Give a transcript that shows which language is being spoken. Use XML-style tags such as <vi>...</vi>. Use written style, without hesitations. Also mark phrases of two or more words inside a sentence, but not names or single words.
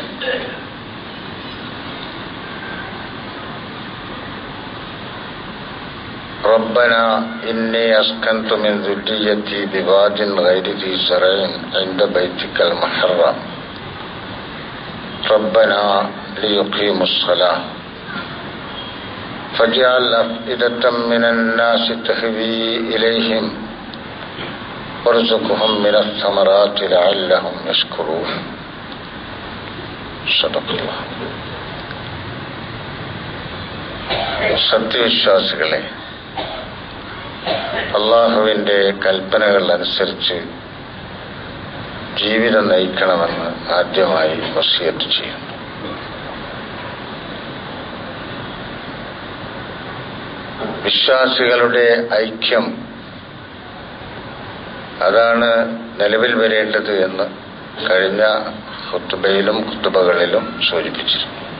<ar>ربنا إني أسكنت من ذريتي بواد غير ذي زرع عند بيتك المحرم ربنا ليقيموا الصلاة فاجعل أفئدة من الناس تهوي إليهم وارزقهم من الثمرات لعلهم يشكرون صدق الله.</ar> <ml>സത്യവിശ്വാസികളെ, അള്ളാഹുവിൻ്റെ കൽപ്പനകൾ അനുസരിച്ച് ജീവിതം നയിക്കണമെന്ന് ആദ്യമായി വസിയത്ത് ചെയ്യുന്നു. വിശ്വാസികളുടെ ഐക്യം അതാണ് നിലവിൽ വരേണ്ടത് എന്ന് കഴിഞ്ഞ ഖുത്ബയിലും ഖുത്ബകളിലും സൂചിപ്പിച്ചിരുന്നു.</ml>